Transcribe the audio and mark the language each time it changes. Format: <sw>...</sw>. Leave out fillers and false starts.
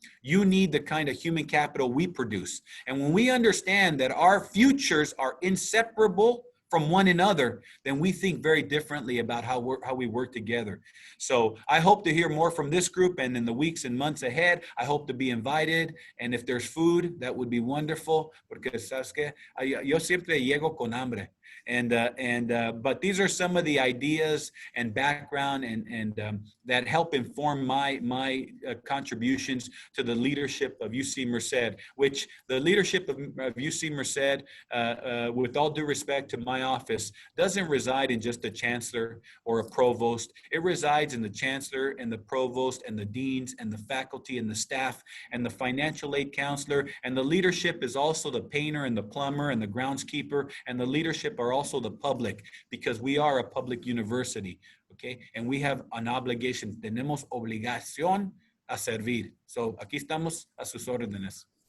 <en>You need the kind of human capital we produce. And when we understand that our futures are inseparable from one another, then we think very differently about how we work together. So I hope to hear more from this group, and in the weeks and months ahead, I hope to be invited. And if there's food, that would be wonderful.</en> <es>Porque sabes que yo siempre llego con hambre.</es> <en>But these are some of the ideas and background and that help inform my contributions to the leadership of UC Merced, which the leadership of UC Merced, with all due respect to my office, doesn't reside in just a chancellor or a provost. It resides in the chancellor and the provost and the deans and the faculty and the staff and the financial aid counselor, and the leadership is also the painter and the plumber and the groundskeeper, and the leadership are also the public, because we are a public university, okay? And we have an obligation, tenemos obligación a servir.</en> <es>So aquí estamos a sus órdenes.</es>